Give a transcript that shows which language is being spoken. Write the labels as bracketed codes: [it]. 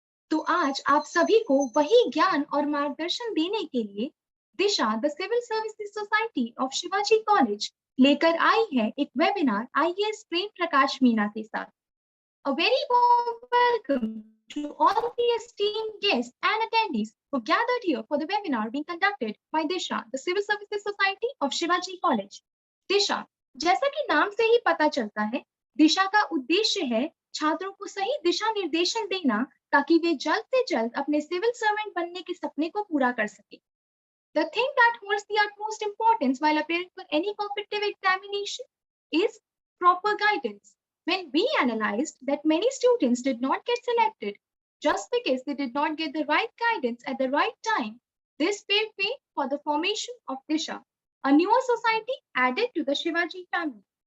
[hi] तो आज आप सभी को वही ज्ञान और मार्गदर्शन देने के लिए दिशा the civil services society of Shivaji college लेकर आई है एक वेबिनार आईएएस प्रेम प्रकाश मीना के साथ। [en] A very warm welcome to all the esteemed guests and attendees who gathered here for the webinar being conducted by Disha, the Civil Services Society of Shivaji College. [hi] दिशा, जैसा कि नाम से ही पता चलता है, दिशा का उद्देश्य है छात्रों को सही दिशा निर्देशन देना ताकि वे जल्द से जल्द अपने सिविल सर्वेंट बनने के सपने को पूरा कर सके। [en] The thing that holds the utmost importance while appearing for any competitive examination is proper guidance. When we analyzed that many students did not get selected just because they did not get the right guidance at the right time, this paved way for the formation of Disha, a newer society added to the Shivaji family.